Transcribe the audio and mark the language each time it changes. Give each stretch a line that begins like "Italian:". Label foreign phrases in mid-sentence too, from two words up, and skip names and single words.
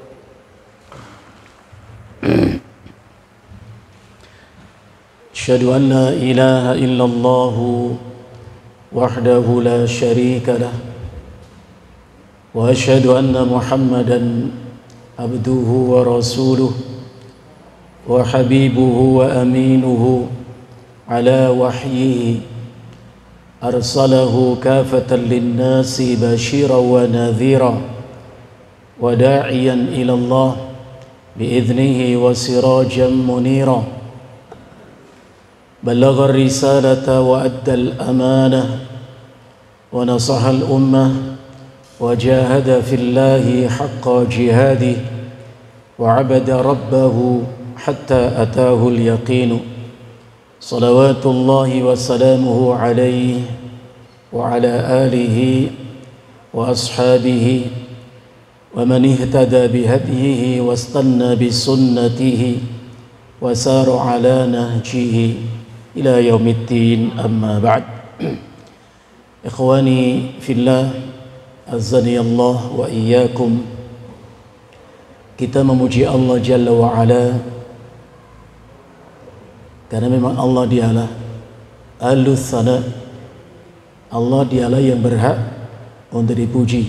Arabic: أشهد أن لا إله إلا الله وحده لا شريك له وأشهد أن محمدا عبده ورسوله وحبيبه وأمينه على وحيه أرسله كافة للناس بشيرا ونذيرا وداعيا إلى الله بإذنه وسراجا منيرا. بلغ الرسالة وأدى الأمانة ونصح الأمة وجاهد في الله حق جهاده وعبد ربه حتى أتاه اليقين صلوات الله وسلامه عليه وعلى آله وأصحابه ومن اهتدى بهديه واستنى بسنته وسار على نهجه إلى يوم الدين، أما بعد. إخواني في الله, أعزني الله وإياكم.
Indonesian: Kita memuji Allah
Arabic: جل وعلا
Indonesian: karena memang Allah dialah
Arabic: أهل الثناء.
Indonesian: Allah dialah yang berhak untuk dipuji.